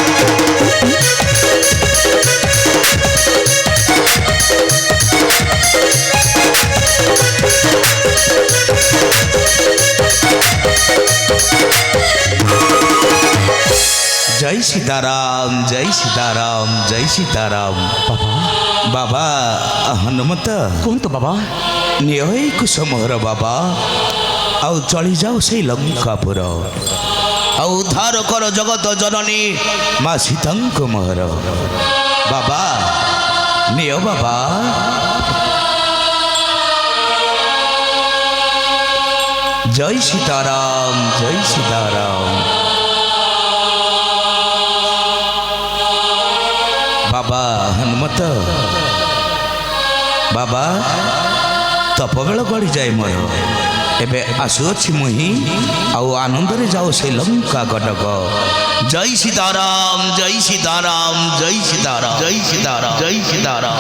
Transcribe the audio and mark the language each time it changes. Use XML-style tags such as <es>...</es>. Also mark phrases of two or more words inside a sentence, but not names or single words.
<or>জয় সীতারাম জয় সীতারাম জয় সীতারাম। বাবা বাবা হনুমন্ত କୁହନ୍ତୁ ବାବା। ନିଅ ଏଇ କୁସୁମହର ବାବା ଆଉ ଚଳି ଯାଉ ସେଇ ଲଙ୍କାପୁର ଆଉ ଉଦ୍ଧାର କର ଜଗତ ଜନନୀ ମା ସୀତାଙ୍କ ମୋହର ବାବା ନିଅ ବାବା ଜୟ ସୀତାରାମ ଜୟ ସୀତାରାମ ବାବା ହନୁମତ ବାବା ତପବେଳ ଗଡ଼ିଯାଏ ମୋର ଏବେ ଆସୁଅଛି ମୁହିଁ ଆଉ ଆନନ୍ଦରେ ଯାଉ ସେ ଲଙ୍କା କଟକ ଜୟ ସୀତାରାମ ଜୟ ସୀତାରାମ ଜୟ ସୀତାରାମ ଜୟ ସୀତାରାମ ଜୟ ସୀତାରାମ</or>